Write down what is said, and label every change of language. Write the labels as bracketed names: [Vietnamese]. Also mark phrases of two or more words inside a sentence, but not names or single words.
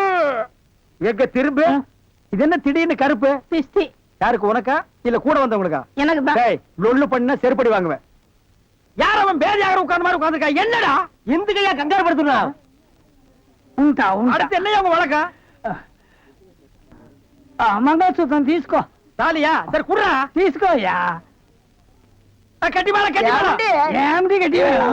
[Tamil] எங்க திரும்ப இது என்ன திடீர்னு கருப்பு? பிஸ்தி யாருக்கு, உனக்கா இல்ல கூட வந்தவங்களுக்கா? எனக்கு தான். டேய், லொள்ளு பண்ண செருப்படி வாங்குவேன். யார் அவன் பேதியாக உட்கார்ந்த மாதிரி உட்கார்ந்திருக்கா? என்னடா எந்துக்கையா கங்காரு படுத்துனா? [Telugu] ఉంటా ఉంటా. [Tamil] அடுத்து என்னையா உங்க வழக்கம்? [Telugu] మంగళసూత్రం తీసుకో. [Tamil] தாலியா? சரி குடுறா. [Telugu] తీసుకోయ్యా. [Tamil] கட்டி மேல கட்டி மேல. [Telugu] ఏమిటి గట్టి వేళ?